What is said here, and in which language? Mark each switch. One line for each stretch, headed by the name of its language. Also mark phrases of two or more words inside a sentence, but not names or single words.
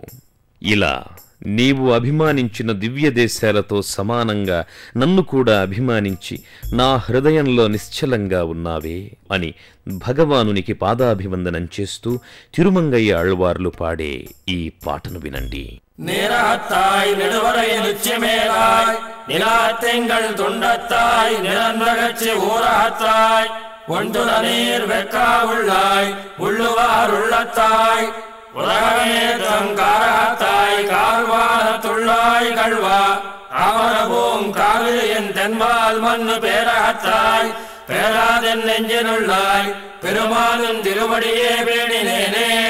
Telugu: ఇలా నీవు అభిమానించిన దివ్య దేశాలతో సమానంగా నన్ను కూడా అభిమానించి నా హృదయంలో నిశ్చలంగా ఉన్నావే అని భగవానునికి పాదాభివందనం చేస్తూ తిరుమంగయ్య ఆళ్వార్లు పాడే ఈ పాటను వినండి.
Tamil: நீரகத்தாய் நெடுவரை நிச்சயமேலாய் நிலாத்தெங்கள் துண்டத்தாய் நிரந்தகச்சி ஊரகத்தாய் ஒன்றுல நீர் வெக்கா உள்ளாய் உள்ளுவார் உள்ளத்தாய் உலகமே தம் காரகத்தாய் கால்வான துள்ளாய் கழ்வா அவரபூம் காவிரி என் தென்பால் மண்ணு பேரகத்தாய் பேராதென் நெஞ்சினுள்ளாய் பெருமானின் திருவடியே பேணினேனே.